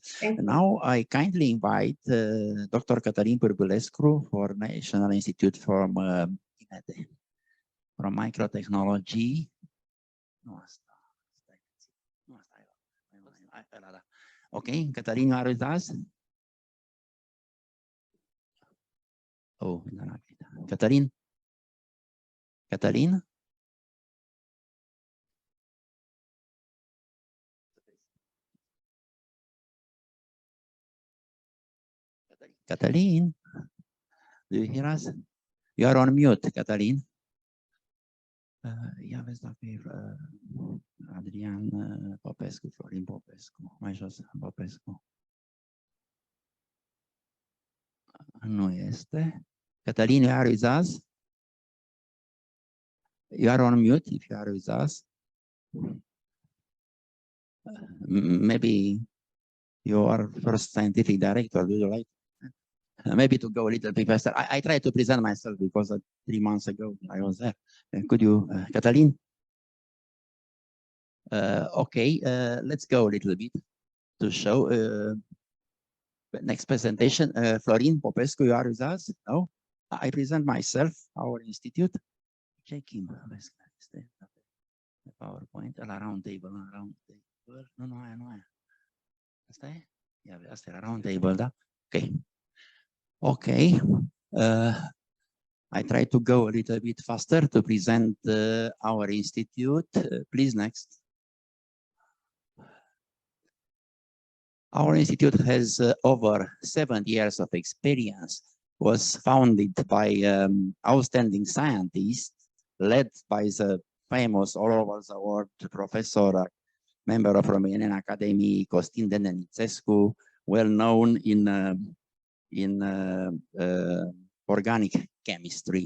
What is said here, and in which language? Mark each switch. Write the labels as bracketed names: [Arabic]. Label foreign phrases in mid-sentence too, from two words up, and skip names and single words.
[English] And now I kindly invite Dr. Cătălin Pârgulescu for National Institute from Microtechnology. Okay, Cătălin, you are with us? Oh, Cătălin? Cătălin? Cătălin? Do you hear us? You are on mute, Cătălin. [Romanian] Ia vezi dacă e Adrian Popescu, Florin Popescu, mai jos, Popescu. Nu este. [English] Cătălin, you are with us? You are on mute if you are with us. Maybe you are first scientific director. Do you like? Maybe to go a little bit faster. I tried to present myself because 3 months ago I was there. Could you, Cătălin? Okay, let's go a little bit to show. Next presentation, Florin Popescu, you are with us? No? I present myself, our institute. Checking the PowerPoint, la round table, No, [Romanian] aia. Asta e? Ia, asta era [English] round table, [Romanian] da? Okay. [English] Okay. I try to go a little bit faster to present our institute. Please, next. Our institute has over 7 years of experience, was founded by outstanding scientists, led by the famous all over the world professor, member of Romanian Academy, Costin Denenițescu, well known in organic chemistry.